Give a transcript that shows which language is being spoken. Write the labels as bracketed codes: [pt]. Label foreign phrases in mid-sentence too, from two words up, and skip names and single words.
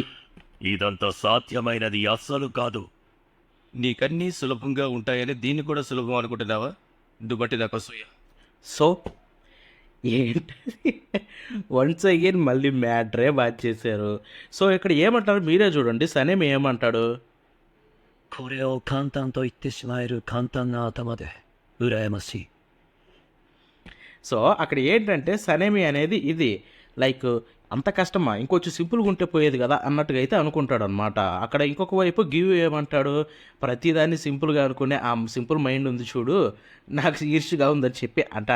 [te] ఇదంతా సాధ్యమైనది అస్సలు కాదు. నీకన్నీ సులభంగా ఉంటాయని దీన్ని కూడా సులభం అనుకుంటున్నావా? దుబట్టి నాకు అసూయ. సో ఏంటి [en] once again [te] మళ్ళీ మ్యాటరే మార్చేశారు. సో ఇక్కడ ఏమంటారు మీరే చూడండి. సనేమి ఏమంటాడు? [ja] これを簡単と言ってしまえる簡単な頭で羨ましい。 [te] సో అక్కడ ఏంటంటే సనేమి అనేది ఇది లైక్ అంత కష్టమా, ఇంకొంచెం సింపుల్గా ఉంటే పోయేది కదా అన్నట్టుగా అయితే అనుకుంటాడు అనమాట. అక్కడ ఇంకొక వైపు గివ్ ఏమంటాడు? ప్రతిదాన్ని సింపుల్గా అనుకునే ఆ [en] simple mind [te] ఉంది చూడు, నాకు ఈర్ష్యగా ఉందని చెప్పి అంటాడు.